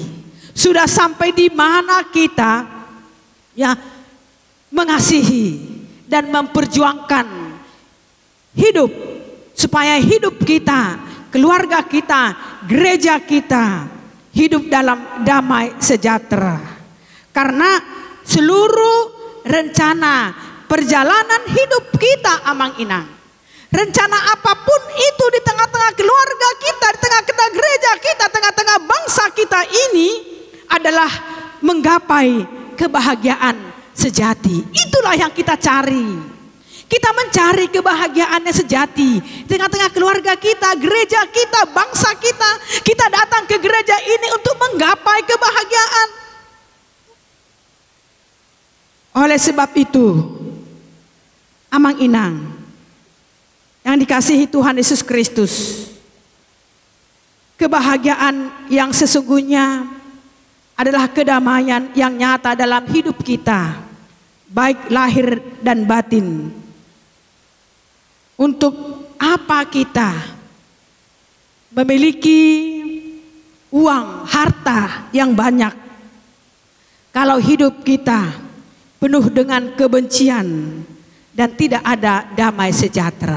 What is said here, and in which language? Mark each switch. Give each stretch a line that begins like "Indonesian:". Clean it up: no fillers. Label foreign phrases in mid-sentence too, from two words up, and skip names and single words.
Indonesian: Sudah sampai di mana kita ya mengasihi dan memperjuangkan hidup, supaya hidup kita, keluarga kita, gereja kita hidup dalam damai sejahtera. Karena seluruh rencana perjalanan hidup kita
Batak Toba: amang inang,
Indonesian: rencana apapun itu di tengah-tengah keluarga kita, di tengah-tengah gereja kita, tengah-tengah bangsa kita ini adalah menggapai kebahagiaan sejati. Itulah yang kita cari. Kita mencari kebahagiaannya sejati di tengah-tengah keluarga kita, gereja kita, bangsa kita. Kita datang ke gereja ini untuk menggapai kebahagiaan. Oleh sebab itu,
Batak Toba: amang inang
Indonesian: yang dikasihi Tuhan Yesus Kristus, kebahagiaan yang sesungguhnya adalah kedamaian yang nyata dalam hidup kita, baik lahir dan batin. Untuk apa kita memiliki uang, harta yang banyak, kalau hidup kita penuh dengan kebencian dan tidak ada damai sejahtera?